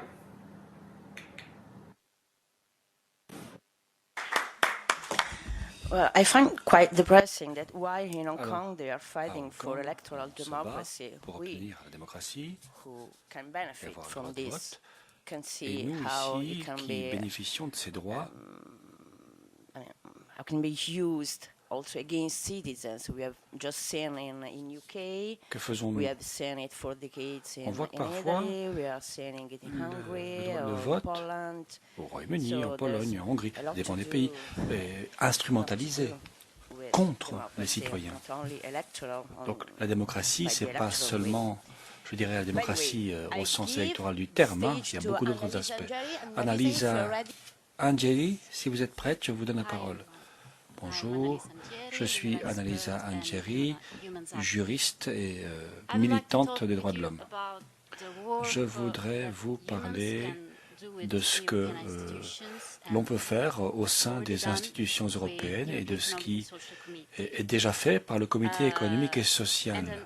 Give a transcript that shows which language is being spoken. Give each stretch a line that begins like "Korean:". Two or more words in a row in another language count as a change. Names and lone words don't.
English: Well, I find quite depressing that while in Hong Kong they are fighting for electoral democracy, we who can benefit from this can see how it can be how can be used also against citizens. We have just seen in UK, we have seen it for decades in Italy, we are seeing it in Hungary, or Poland.
French: Au Royaume-Uni, en Pologne, en Hongrie, dépend des pays, instrumentalisés contre les citoyens. Donc la démocratie, c'est pas seulement, je dirais, la démocratie au sens électoral du terme, hein, il y a beaucoup d'autres aspects. Annalisa Angeli, si vous êtes prête, je vous donne la parole. Bonjour, je suis Annalisa Angeri, juriste et militante des droits de l'homme. Je voudrais vous parler de ce que l'on peut faire au sein des institutions européennes et de ce qui est déjà fait par le Comité économique et social.